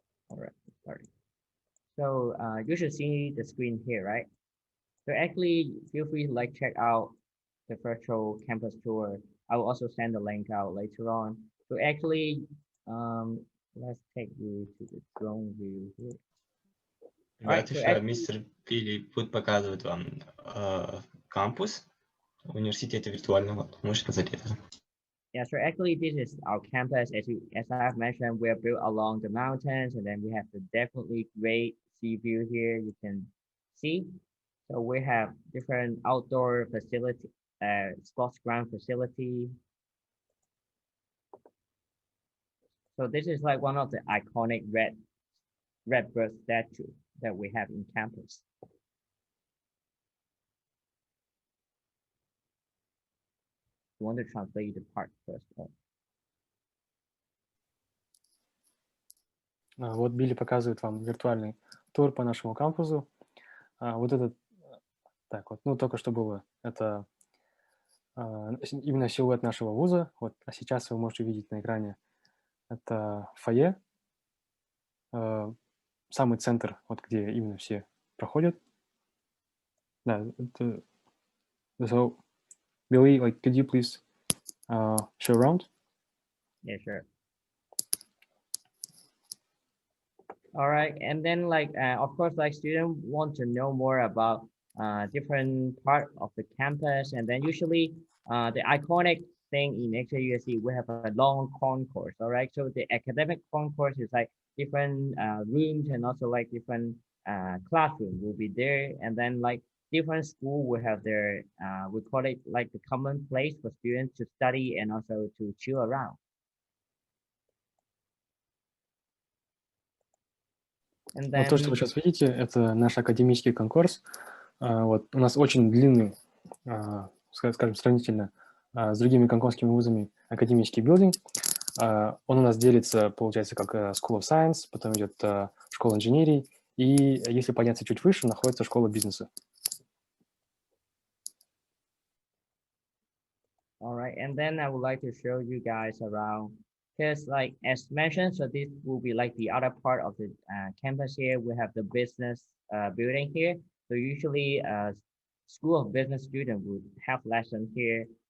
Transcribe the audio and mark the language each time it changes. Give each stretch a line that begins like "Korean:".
English: All right, sorry. So you should see the screen here, right? So actually, feel free to like check out the virtual campus tour. I will also send the link out later on. So actually, let's take you to the drone view here.
Russian: Ребята, еще мистер Билли будет показывать вам кампус университета виртуального. Можете сказать это?
English: Yeah, so actually this is our campus. As I have mentioned, we're built along the mountains, and then we have the definitely great sea view here. You can see. So we have different outdoor facility, sports ground facility. So this is like one of the iconic red bird statue that we have in campus. You want to translate the part first?
Russian: Вот Билли показывает вам виртуальный тур по нашему кампусу. Вот этот, так вот, ну только что было, это именно силуэт нашего вуза. Вот, а сейчас вы можете увидеть на экране, это фойе, самый центр, вот где именно все проходят. Да, это,
English: so, Billy, like, could you please show around? Yeah, sure. All right, and then like, of course, like students want to know more about different part of the campus, and then usually the iconic thing in XAUSC, we have a long concourse. All right, so the academic concourse is like different rooms and also like different classroom will be there, and then like different school will have their we call it like the common place for students to study and also to chill around. And then,
Russian: вот то, что вы сейчас видите, это наш академический конкурс. Вот у нас очень длинный, скажем, сравнительно с другими гонконгскими вузами академический билдинг. Он у нас делится, получается, как School of Science, потом идет школа инженерии, и если подняться чуть выше, находится школа бизнеса.
English: All right, and then I would like to show you guys around, because like as mentioned, so this will be like the other part of the campus here. We have the business building here. So usually School of Business student would have lessons here.